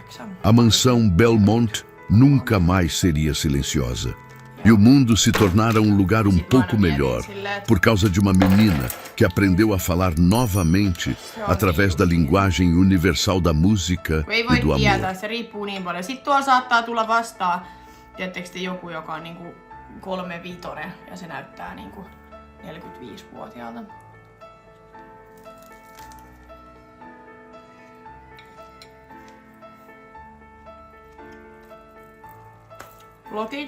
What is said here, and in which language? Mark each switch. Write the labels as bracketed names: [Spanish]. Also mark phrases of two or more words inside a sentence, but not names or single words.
[Portuguese] A mansão Belmont nunca mais seria silenciosa. E o mundo se tornara um lugar um pouco melhor, por causa de uma menina que aprendeu a falar novamente através da linguagem universal da música e do amor. [Finnish] Se riippuu niin paljon. Sitten tuolla saattaa tulla vastaan, tiedättekö te, joku, joka on niinku 3-vitonen ja se näyttää niinku 45-vuotiaalta. Lotit.